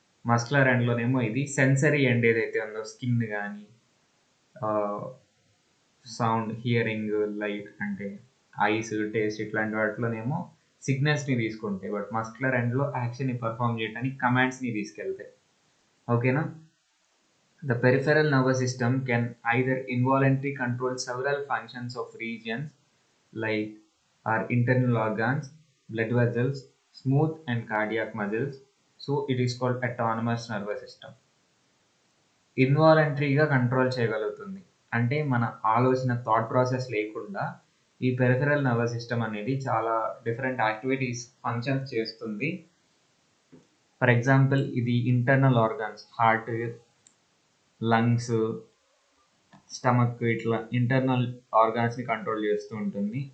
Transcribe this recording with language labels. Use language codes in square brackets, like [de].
[te] Muscular ఎండ్లోనేమో ఇది sensory end ఏదైతే ఉందో, స్కిన్ కానీ సౌండ్, హియరింగ్, లైట్ అంటే ఐస్, టేస్ట్ ఇట్లాంటి వాటిలోనేమో సిగ్నల్స్ని తీసుకుంటాయి. బట్ మస్కులర్ ఎండ్లో యాక్షన్ని పర్ఫామ్ చేయడానికి కమాండ్స్ని తీసుకెళ్తాయి. ఓకేనా? [en] The peripheral nervous system can either involuntarily control several functions of regions like our internal organs, blood vessels, smooth and cardiac muscles. So it is called autonomous nervous system. [te] ఇన్వాలంటరీగా control చేయగలుగుతుంది అంటే మన ఆలోచన, thought process లేకుండా ఈ peripheral nervous system అనేది చాలా different activities, functions చేస్తుంది. For example ఇది internal organs, heart, lungs, stomach, ఇట్లా ఇంటర్నల్ ఆర్గాన్స్ని కంట్రోల్ చేస్తూ ఉంటుంది.